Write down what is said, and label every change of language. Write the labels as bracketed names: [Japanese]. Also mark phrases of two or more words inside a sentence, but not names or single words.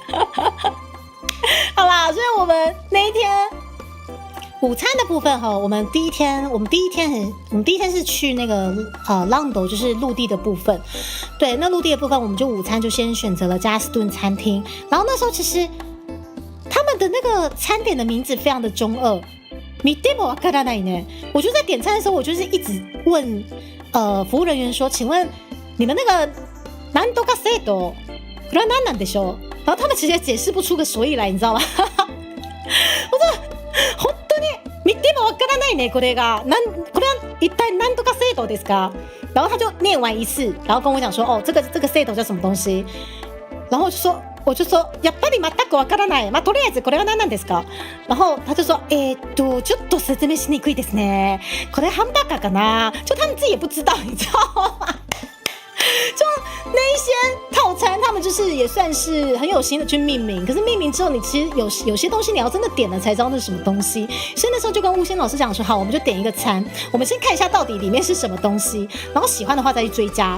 [Chinese] 好啦，所以我们那一天午餐的部分我们第一天是去那个Lando， 就是陆地的部分。对，那陆地的部分我们就午餐就先选择了加斯顿餐厅。然后那时候其实他们的那个餐点的名字非常的中二， [Japanese] 見てもわからないね。 [Chinese] 我就在点餐的时候，我就是一直问服务人员说，请问你们那个 [Japanese] なんとかセットこれは何なんでしょう？ [Chinese] 然后他们其实也解释不出个所以来，你知道吗？我说 [Japanese] 本当に見てもわからないね、これは一体なんとか制度ですか？ [Chinese] 然后他就念完一次，然后跟我讲说，这个制度叫什么东西？然后我就说 [Japanese] やっぱり全くわからない。とりあえずこれは何なんですか？ [Chinese] 然后他就说 [Japanese] ちょっと説明しにくいですね。これハンバーガーかな？ [Chinese] 就他们自己也不知道，你知道吗？就那一些套餐，他们就是也算是很有心的去命名，可是命名之后，你其实有些东西你要真的点了才知道那是什么东西。所以那时候就跟吴昕老师讲说，好，我们就点一个餐，我们先看一下到底里面是什么东西，然后喜欢的话再去追加。